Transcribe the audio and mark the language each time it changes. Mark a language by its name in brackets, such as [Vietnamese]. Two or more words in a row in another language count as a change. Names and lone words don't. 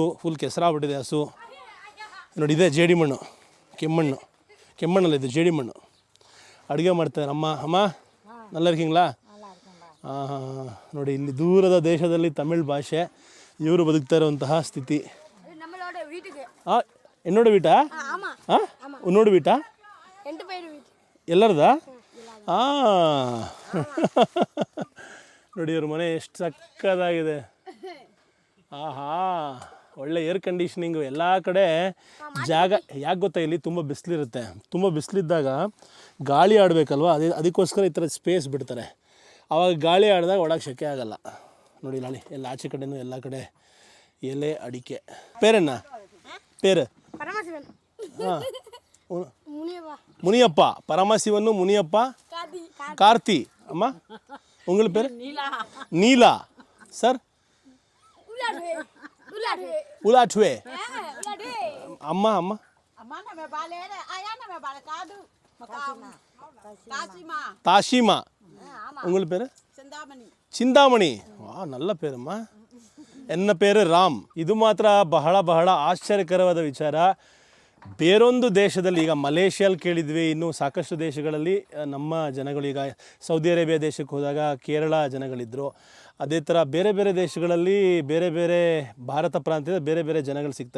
[Kannada] ಫುಲ್ ಕೆಸರಾಗ್ಬಿಟ್ಟಿದೆ ಹಸು. ನೋಡಿ, ಇದೆ ಜೇಡಿ ಮಣ್ಣು, ಕೆಮ್ಮಣ್ಣಲ್ಲಿದೆ ಜೇಡಿ ಮಣ್ಣು. ಅಡುಗೆ ಮಾಡ್ತಾರೆ ಅಮ್ಮ. [Tamil] நல்லா இருக்கீங்களா? [Kannada] ನೋಡಿ, ಇಲ್ಲಿ ದೂರದ ದೇಶದಲ್ಲಿ ತಮಿಳ್ ಭಾಷೆ, ಇವರು ಬದುಕ್ತಾ ಇರುವಂತಹ ಸ್ಥಿತಿ. [Tamil] என்னோட வீட்டா? உன்னோட வீட்டா? [Kannada] ಎಲ್ಲರದ? ನೋಡಿ, ಇವ್ರ ಮನೆ ಎಷ್ಟು ಸಕ್ಕದಾಗಿದೆ. ಒಳ್ಳೆ [English] air conditioning [Kannada] ಎಲ್ಲ ಕಡೆ ಜಾಗ. ಯಾಕೆ ಗೊತ್ತಾ, ಇಲ್ಲಿ ತುಂಬ ಬಿಸಿಲಿರುತ್ತೆ. ತುಂಬ ಬಿಸಿಲಿದ್ದಾಗ ಗಾಳಿ ಆಡಬೇಕಲ್ವ, ಅದಕ್ಕೋಸ್ಕರ ಈ ಥರ ಸ್ಪೇಸ್ ಬಿಡ್ತಾರೆ. ಆವಾಗ ಗಾಳಿ ಆಡಿದಾಗ ಒಳಗೆ ಶೆಕೆ ಆಗಲ್ಲ. ನೋಡಿ, ನಾಳೆ ಎಲ್ಲ ಆಚೆ ಕಡೆನೂ ಎಲ್ಲ ಕಡೆ ಎಲೆ ಅಡಿಕೆ. [Tamil] பேர் என்ன? பேர்? முனியப்பா. பரமசிவன் முனியப்பா. கார்த்தி. அம்மா உங்கள் பேர்? நீலா. சார்? உலாட்வே. அம்மா தாஷிமா. உங்கள் பேர்? ಚಿಂತಾಮಣಿ. நல்ல பேரும்மா. என்ன பேரு ராம். [Kannada] ಇದು ಮಾತ್ರ ಬಹಳ ಆಶ್ಚರ್ಯಕರವಾದ ವಿಚಾರ. ಬೇರೊಂದು ದೇಶದಲ್ಲಿ, ಈಗ ಮಲೇಷ್ಯಲ್ಲಿ ಕೇಳಿದ್ವಿ, ಇನ್ನೂ ಸಾಕಷ್ಟು ದೇಶಗಳಲ್ಲಿ ನಮ್ಮ ಜನಗಳು, ಈಗ ಸೌದಿ ಅರೇಬಿಯಾ ದೇಶಕ್ಕೆ ಹೋದಾಗ ಕೇರಳ ಜನಗಳಿದ್ದರು. ಅದೇ ಥರ ಬೇರೆ ಬೇರೆ ದೇಶಗಳಲ್ಲಿ ಬೇರೆ ಬೇರೆ ಭಾರತ ಪ್ರಾಂತ್ಯದ ಬೇರೆ ಬೇರೆ ಜನಗಳು ಸಿಗ್ತಾರೆ.